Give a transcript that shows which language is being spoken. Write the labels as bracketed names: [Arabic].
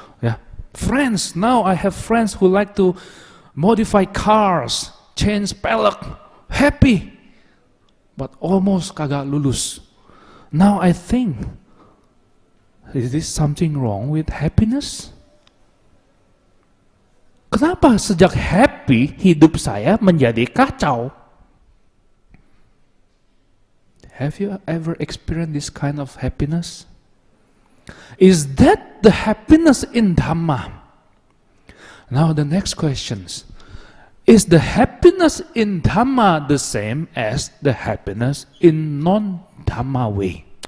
[English] Yeah, friends. Now I have friends who like to modify cars, change pelek, happy, but almost [Indonesian] kagak lulus. [English] Now I think, is this something wrong with happiness? [Indonesian] Kenapa sejak happy hidup saya menjadi kacau? [English] Have you ever experienced this kind of happiness? Is that the happiness in Dhamma? Now the next questions. Is the happiness in Dhamma the same as the happiness in non-Dhamma way?